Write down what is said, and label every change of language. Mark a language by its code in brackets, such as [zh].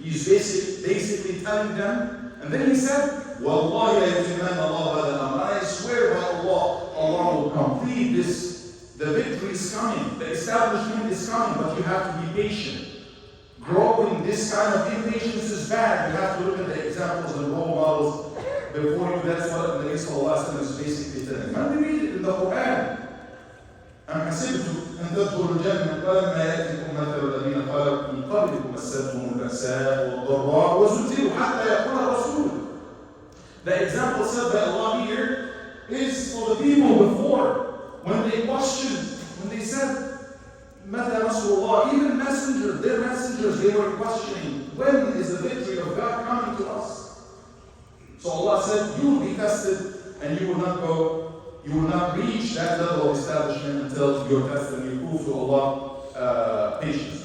[en] He's basically telling them, and then he said, Wallahi I swear by Allah, Allah will complete this. The victory is coming, the establishment is coming, but you have to be patient. Growing this kind of impatience is bad. You have to look at the examples and role models before you. That's what the Nabi sallallahu alaihi wasallam is basically telling. When we read it in the Quran, [ar] أم حسبتم أن تدخلوا الجنة ولما يأتكم مثل الذين خلوا من قبلكم مستهم البأساء والضراء وزلزلوا حتى يقول الرسول. [en] The example said by Allah here is for the people before. When they questioned, when they said, [ar] متى نصر الله, [en] even messengers, their messengers, they were questioning, when is the victory of God coming to us? So Allah said, you will be tested and you will not reach that level of establishment until you're tested and you prove to Allah patience.